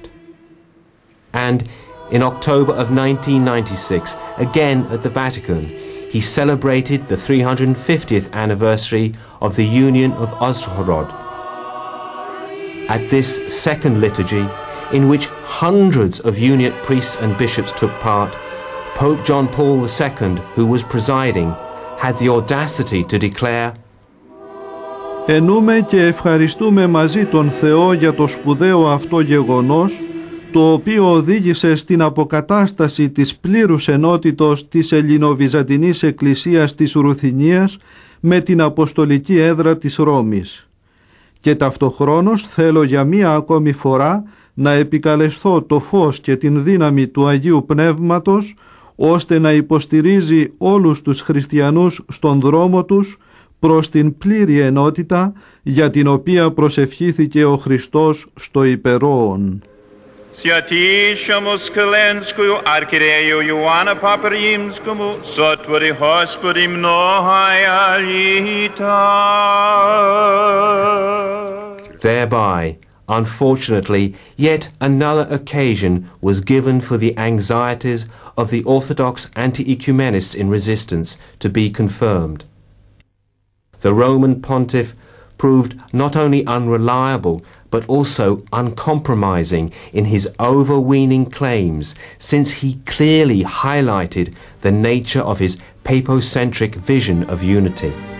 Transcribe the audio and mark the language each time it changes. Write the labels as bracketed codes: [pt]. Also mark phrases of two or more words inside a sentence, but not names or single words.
[en] And in October of 1996, again at the Vatican, he celebrated the 350th anniversary of the Union of Uzhhorod. At this second liturgy, in which hundreds of Uniate priests and bishops took part, Pope John Paul II, who was presiding, had the audacity to declare, [el] «Ενούμε και ευχαριστούμε μαζί τον Θεό για το σπουδαίο αυτό γεγονός, το οποίο οδήγησε στην αποκατάσταση της πλήρους ενότητος της Ελληνοβυζαντινής Εκκλησίας της Ρουθινίας με την Αποστολική Έδρα της Ρώμης. Και ταυτοχρόνως θέλω για μία ακόμη φορά να επικαλεσθώ το φως και την δύναμη του Αγίου Πνεύματος, ώστε να υποστηρίζει όλους τους χριστιανούς στον δρόμο τους προς την πλήρη ενότητα για την οποία προσευχήθηκε ο Χριστός στο υπερόον». [cu] Святейшему Скеленскую архиерею Иоанна Папы Римскому сотвори, Господи, многое лето. [en] Thereby, unfortunately, yet another occasion was given for the anxieties of the Orthodox anti-ecumenists in resistance to be confirmed. The Roman pontiff proved not only unreliable but also uncompromising in his overweening claims, since he clearly highlighted the nature of his papocentric vision of unity.